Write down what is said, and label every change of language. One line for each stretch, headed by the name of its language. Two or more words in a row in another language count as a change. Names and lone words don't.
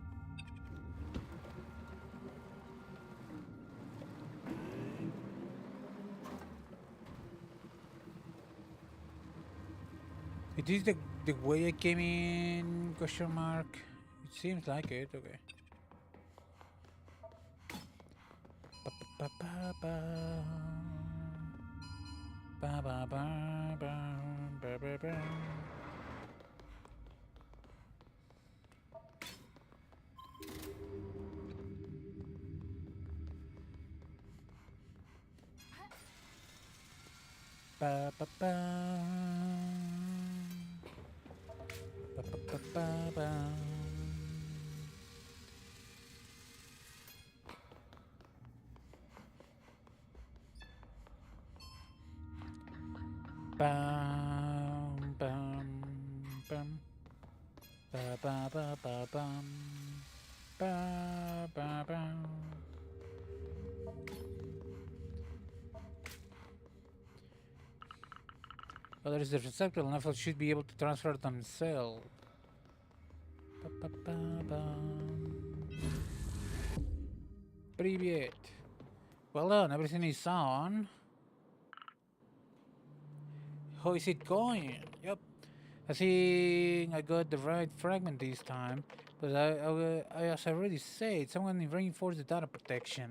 English: It is the way I came in? Question mark. It seems like it. Okay. Ba ba ba ba ba ba ba ba ba ba ba. Ba ba ba ba ba ba ba ba. Bam bam bam ba ba ba ba bam ba ba bam. Well, there is the receptacle. Nephilim should be able to transfer themselves. Ba ba ba bam. Привет. Well done. Everything is on. How is it going? Yep. I think I got the right fragment this time, but as I already said, someone reinforced the data protection.